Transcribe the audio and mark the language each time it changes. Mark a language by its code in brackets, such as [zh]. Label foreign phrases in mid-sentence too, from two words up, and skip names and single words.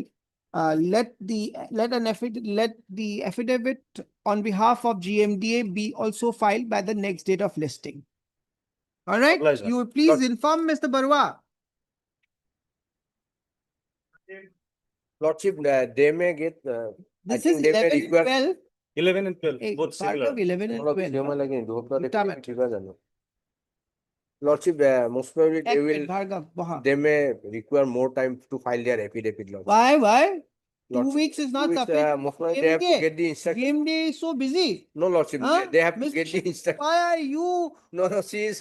[en] Let the affidavit on behalf of GMDA be also filed by the next date of listing. All right, Obliged, you please inform Mr. Barwa. Lordship, they may get, I This think is they may 11, require. 12. 11 and 12, Hey, both part similar. of 11 and [as] অলপ [en] 12. [as] সময় লাগে কিন্তু, ওটা দুটা দেখতে [en] matter. [as] ঠিক আছে জানো। [en] Lordship, most probably they [as] এক [en] will, minute, Bhargav, Baha. they may require more time to file their affidavit, Lordship. Why? 2 Lordship, weeks is not 2 weeks, sufficient. most probably they have to GMDA. get the instruction. GMDA is so busy. No, Lordship, Huh? they have to Mr. get the instruction. Why are you No, she is